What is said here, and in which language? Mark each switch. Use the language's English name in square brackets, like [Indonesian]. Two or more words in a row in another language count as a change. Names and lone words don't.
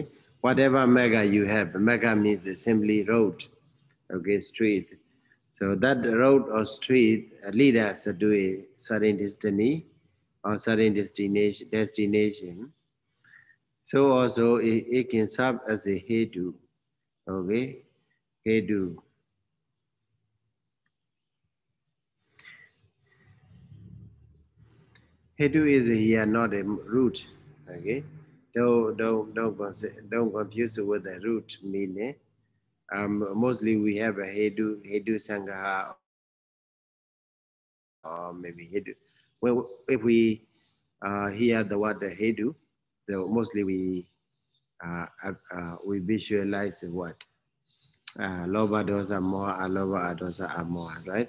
[English] Whatever mega you have, mega means simply road, okay, street. So that road or street lead us to a certain destiny or certain destination. So also it can serve as a hetu. Okay, hetu. Hetu is here not a root. Okay, don't confuse with the root meaning. Mostly we have a [Pali] hedu sangaha [English] or maybe hedu. Well, if we hear the word hedu, so mostly we visualize what [Pali] loba dosa [English] more, [Pali] aloba dosa [English] are more, right?